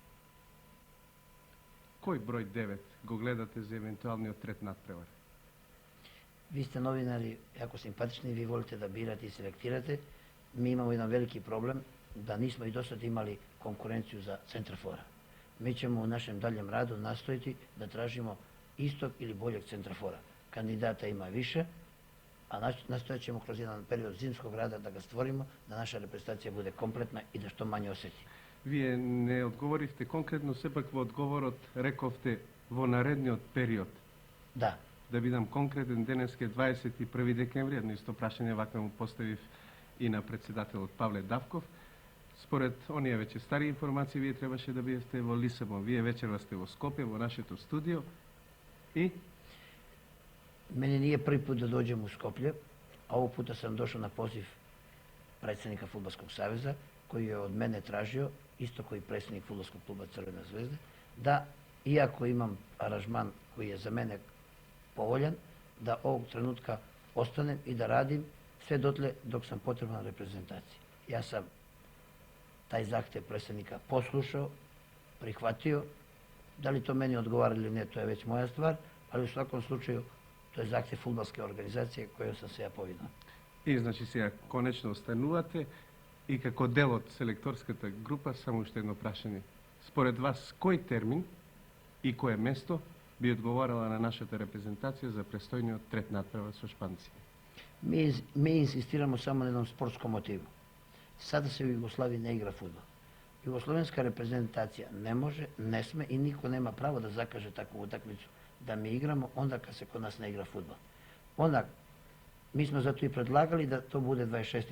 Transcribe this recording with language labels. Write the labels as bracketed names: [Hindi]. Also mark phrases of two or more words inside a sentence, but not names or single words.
[Macedonian] Кој број 9 го гледате за евентуалниот трет надпревар? [Serbian] Ви сте новинари, јако симпатични, ви волите да бирате и селектирате. Ми имамо еден велики проблем, да нисмо и досад имали конкуренцiju за центрафора. Mi ćemo u našem daljem radu nastojiti da tražimo istog ili boljeg centrafora. Kandidata ima više, a nastojat ćemo kroz jedan period zimskog rada da ga stvorimo, da naša reprezentacija bude kompletna i da što manje osjeti. [Macedonian] Вие не одговоривте конкретно, сепак во одговорот рековте во наредниот период. Да. Да бидам конкретен, денеска е 21 декември, едно исто прашање вака му поставив и на председателот Павле Давков. Според оние веќе стари информации, вие требаше да бидете во Лисабон. Вие вечерва сте во Скопје, во нашето студио. И? [Serbian] Мене nije prvi put da dođem u Skoplje, a ovog puta sam došao na poziv predsjednika Fudbalskog saveza, koji je od mene tražio, isto koji predsjednik Fudbalskog kluba Crvena zvezda, da, iako imam aranžman koji je za mene povoljan, da ovog trenutka ostanem i da radim sve dotle dok sam potreban reprezentaciji. Ja sam taj zahtev predsjednika poslušao, prihvatio, da li to meni odgovara ili ne, to je već moja stvar, ali u svakom slučaju to je zahtev fudbalske organizacije kojoj sam se ja повинувал. [Macedonian] И значи сега конечно останувате и како дел од селекторската група, само уште едно прашање. Според вас, кој термин и кое место би одговорила на нашата репрезентација за престојниот трет надпревар со шпанци? [Serbian] Mi insistiramo samo na jednom sportskom motivu. Sada se u Jugoslaviji ne igra fudbal. Jugoslovenska reprezentacija ne može, ne sme i niko nema pravo da zakaže takvu utakmicu da mi igramo onda kad se kod nas ne igra fudbal. Onda, mi smo zato i predlagali da to bude 26.